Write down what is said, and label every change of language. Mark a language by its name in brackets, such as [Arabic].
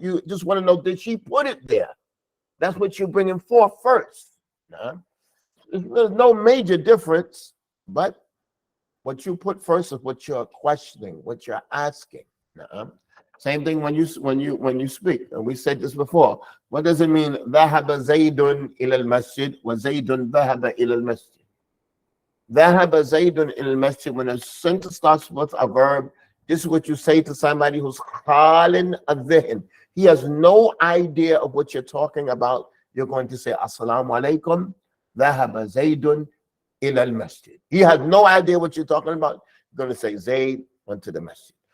[English] You just want to know, did she put it there? That's what you're bringing forth first. No? There's no major difference, but what you put first is what you're questioning, what you're asking. No? Same thing when you speak, and we said this before. What does it mean? [Arabic] ذهب زيد إلى المسجد وزيد ذهب إلى المسجد. ذهب زيد إلى المسجد. [English] When a sentence starts with a verb, this is what you say to somebody who's khalin adh-dhihn. He has no idea of what you're talking about. You're going to say, [Arabic] Assalamu alaikum, dhahaba Zaydun ila al-masjid. [English] He has no idea what you're talking about. You're going to say, Zayd went to the masjid.